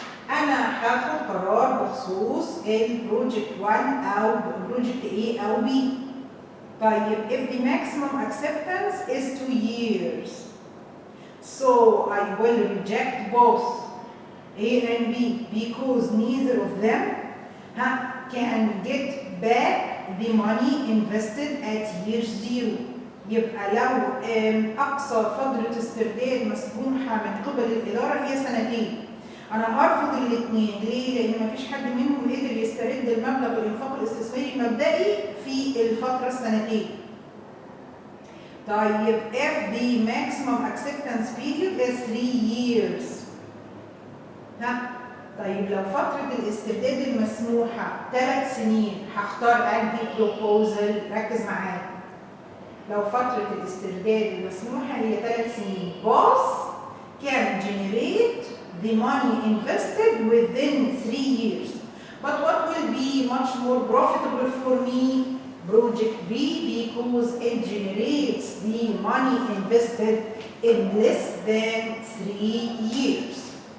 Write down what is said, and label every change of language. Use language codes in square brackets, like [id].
[ar] أنا هاخد قرار بخصوص البروجكت 1 أو بروجكت A أو B. [en] طيب if the maximum acceptance is 2 years, so I will reject both A and B because neither of them can get back the money invested at year 0. [ar] يبقى لو أقصى فترة استرداد مسموحة من قبل الإدارة هي 2 سنين، أنا هرفض الاثنين. ليه؟ لأن مفيش حد منهم قدر يسترد المبلغ الإنفاق الاستثماري المبدئي في الفترة 2. [en] طيب if the maximum acceptance period is 3 years. [ar] طيب لو فترة الاسترداد المسموحة 3 سنين، هختار أنهي بروبوزل؟ ركز معايا. لو فترة الاسترداد المسموحة هي 3 سنين، [en] both can generate the money invested within 3 years. But what will be much more profitable for me? Project B, because it generates the money invested in less than 3 years.